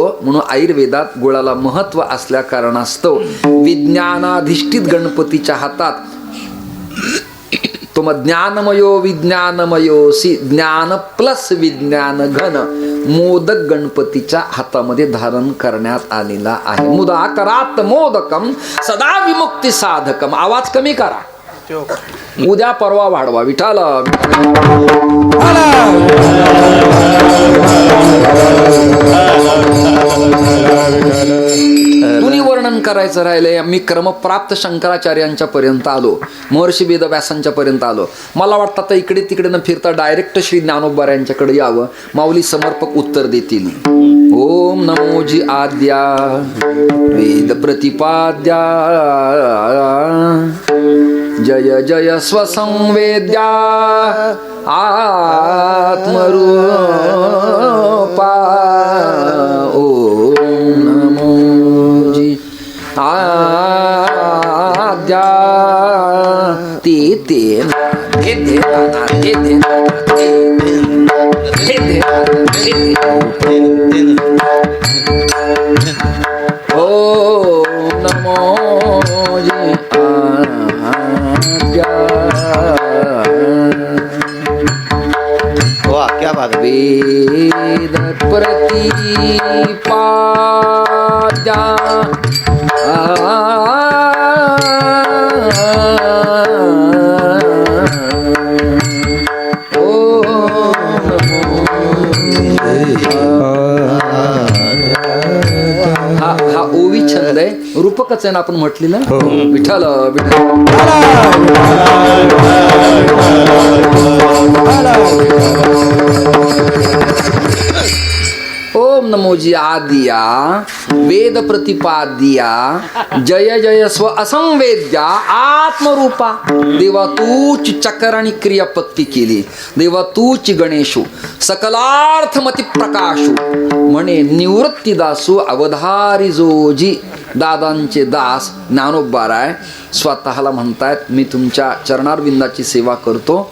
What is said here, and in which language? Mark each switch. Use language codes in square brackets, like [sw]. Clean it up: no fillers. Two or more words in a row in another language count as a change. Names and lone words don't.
[mr] म्हणून आयुर्वेदात गुळाला महत्व असल्या कारणास्तव विज्ञानाधिष्ठित गणपतीच्या हातात तो [sa] ज्ञानमयो विज्ञानमयोसी [mr] ज्ञान प्लस विज्ञान घन मोदक गणपतीच्या हातामध्ये धारण करण्यात आलेला आहे. [sa] मुदाकरात मोदकम सदा विमुक्ती साधकम. [mr] आवाज कमी करा, उद्या परवा वाढवा. विठाला कुणी वर्णन वर्णन करायचं राहिलंय. मी क्रमप्राप्त शंकराचार्यांच्या पर्यंत आलो, महर्षी वेदव्यासांच्या पर्यंत आलो. मला वाटतं आता इकडे तिकडे न फिरता डायरेक्ट श्री ज्ञानोबा यांच्याकडे यावं. माऊली समर्पक उत्तर देतील. ओम नमोजी आद्या वेद प्रतिपाद्या जय जय स्वसंवेद्या आत्मरूपा. ओम नमोजी आद्या ते ओम नमोजी आद्या. [hi] वाह क्या बात है. [mr] वेद प्रतिपाद्या हा ओवी छंद आहे, रूपकच आहे ना आपण म्हटलेलं. विठ्ठल विठ्ठल. ओम नमोजी आदिया वेद प्रतिपाद्या जय जय स्व असंवेद्या आत्मरूपा. देवा तूच चक्र आणि क्रियापत्ती केली. देवा तूच गणेशू सकलार्थमती प्रकाशू. म्हणे निवृत्ती दासू अवधारी जोजी. दादांचे दास ज्ञानोबाराय स्वतःला म्हणतायत मी तुमच्या चरणारविंदाची सेवा करतो.